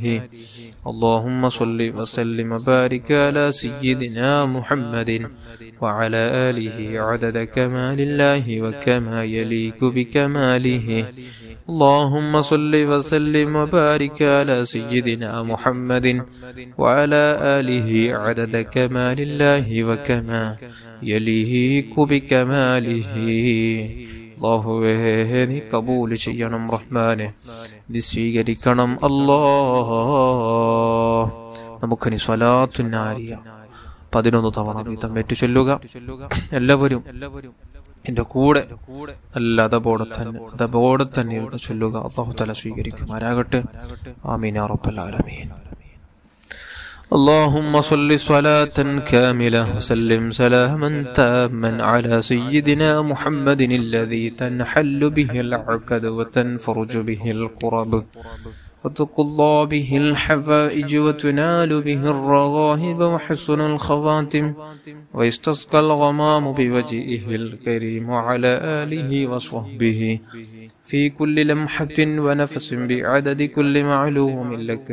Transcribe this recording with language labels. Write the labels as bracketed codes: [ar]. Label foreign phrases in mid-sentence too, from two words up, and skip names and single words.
[ar] اللهم صل وسلم وبارك على سيدنا محمد وعلى آله عدد كمال الله وكما يليق بكماله. اللهم صل وسلم وبارك على سيدنا محمد وعلى آله عدد كمال الله وكما يليق بكماله. [ml] അല്ലാഹുവേ നീ കബൂൽ ചെയ്യണം റഹ്മാനെ, നീ സ്വീകരിക്കണം അല്ലാഹ്. നമുക്കിനി സ്വലാത്തുൻ നാരിയ 11 തവണ വീതം ഏറ്റുചൊല്ലുക. എല്ലാവരും എന്റെ കൂടെ നല്ല അതബോടെ തന്നെ ഇരുന്ന് ചൊല്ലുക. അല്ലാഹു തആല സ്വീകരിക്കുമാരാകട്ടെ. [ar] آمين يا رب العالمين. اللهم صل صلاة كاملة وسلم سلاما تاما على سيدنا محمد الذي تنحل به العقد وتنفرج به الكرب وتقضى به الحوائج وتنال به الرغائب وحسن الخواتم ويستسقى الغمام بوجهه الكريم وعلى آله وصحبه في كل لمحة ونفس بعدد كل معلوم لك.